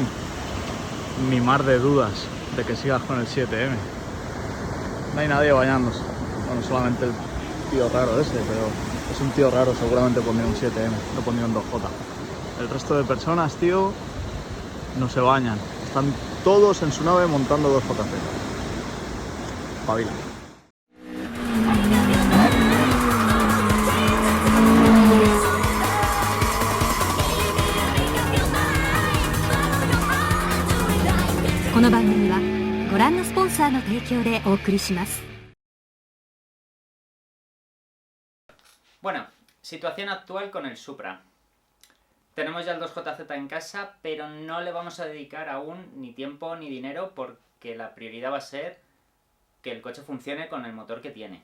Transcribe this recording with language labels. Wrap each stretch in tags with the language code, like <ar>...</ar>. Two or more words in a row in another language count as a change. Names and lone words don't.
<es>Mi mar de dudas de que sigas con el 7M. No hay nadie bañándose. Bueno, solamente el tío raro ese, pero es un tío raro, seguramente pondría un 7M, no pondría un 2J. El resto de personas, tío, no se bañan. Están todos en su nave montando 2JZ. Pavila.</es> <ja>この番組はご覧のスポンサーの提供でお送りします。</ja> <es>Bueno, situación actual con el Supra. Tenemos ya el 2JZ en casa, pero no le vamos a dedicar aún ni tiempo ni dinero porque la prioridad va a ser que el coche funcione con el motor que tiene.</es>